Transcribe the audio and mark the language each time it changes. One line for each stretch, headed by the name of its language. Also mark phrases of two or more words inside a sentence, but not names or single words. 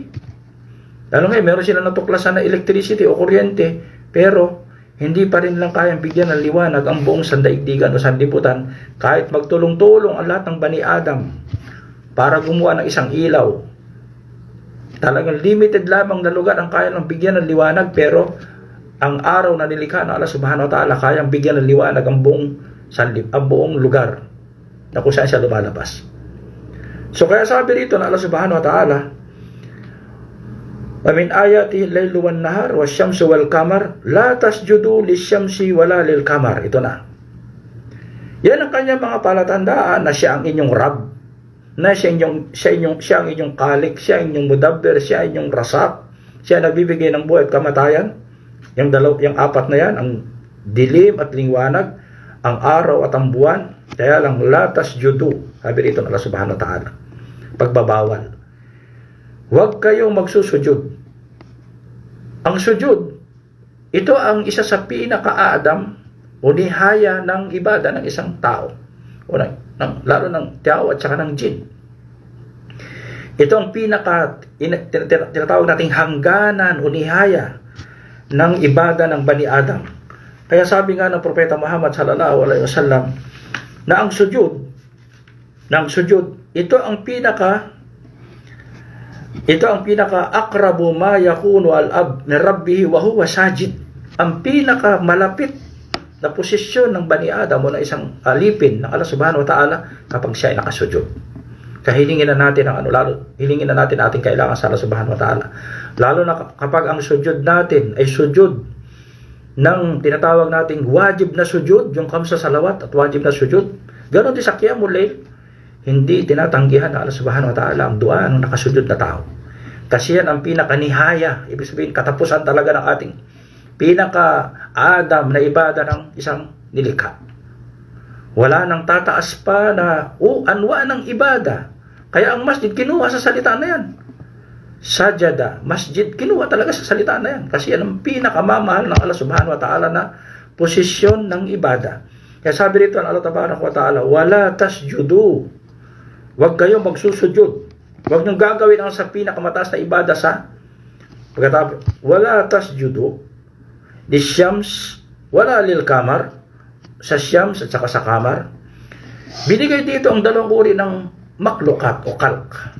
Filipino: Lalo ngayon, meron sila natuklasan na electricity o kuryente, pero hindi pa rin lang kayang bigyan ng liwanag ang buong sandaigdigan o sanlibutan kahit magtulong-tulong ang lahat ng Bani Adam para gumawa ng isang ilaw. Talagang limited lamang na lugar ang kaya ng bigyan ng liwanag, pero ang araw na nilikha ng Allah
Arabic: سبحانه وتعالى
Filipino: kayang bigyan ng liwanag ang buong lugar na kung saan siya lumalabas. So kaya sabi rito ng Allah
Arabic: سبحانه وتعالى ومن آيات الليل والنهار والشمس والقمر لا تسجدوا للشمس ولا للقمر.
Filipino: Ito na. Yan ang kanyang mga palatandaan na siya ang inyong Rab, na siya ang inyong Khalik, siya ang inyong Mudabbir, siya ang inyong Rasak, siya nagbibigay ng buhay at kamatayan. Yung apat na yan, ang dilim at liwanag, ang araw at ang buwan. Kaya lang,
Arabic: لا تسجدوا,
Filipino: sabi rito ng Allah
Arabic: سبحانه وتعالى,
Filipino: pagbabawal. Huwag kayong magsusujud. Ang sujud, ito ang isa sa pinaka-Adam o nihaya ng ibada ng isang tao, o lalo ng tao at saka ng jin. Ito ang tinatawag nating hangganan o nihaya ng ibada ng Bani Adam. Kaya sabi nga ng Propeta Muhammad
Arabic: صلى الله عليه وسلم
Filipino: na ang sujud, ito ang pinaka
Arabic: أقرب ما يكون العبد من ربه وهو ساجد.
Filipino: Ang pinaka malapit na posisyon ng Bani Adam o na isang alipin ng Allah
Arabic: سبحانه وتعالى
Filipino: kapag siya ay nakasujud. Kahilingin na natin hilingin na natin ating kailangan sa Allah
Arabic: سبحانه وتعالى.
Filipino: Lalo na kapag ang sujud natin ay sujud ng tinatawag nating wajib na sujud, yung
Arabic: خمس صلوات
Filipino: at wajib na sujud. Ganon din sa
Arabic: قيام الليل,
Filipino: hindi tinatanggihan ng Allah
Arabic: سبحانه وتعالى
Filipino: ang dua ng nakasujud na tao. Kasi yan ang pinakanihaya, ibig sabihin katapusan talaga ng ating pinaka-Adam na ibada ng isang nilikha. Wala nang tataas pa na anwa ng ibada. Kaya ang masjid kinuha sa salita na yan. Sajada, masjid, kinuha talaga sa salita na yan. Kasi yan ang pinakamamahal ng Allah
Arabic: سبحانه وتعالى
Filipino: na posisyon ng ibada. Kaya sabi rito ng Allah
Arabic: تبارك وتعالى, ولا تسجدوا.
Filipino: Huwag kayong magsusujud. Huwag niyong gagawin ang sa pinakamataas na ibada sa pagkatapos.
Arabic: ولا تسجدوا للشمس ولا للقمر,
Filipino: sa syams at saka sa qamar. Binigay dito ang dalawang uri ng maklukat o kalk.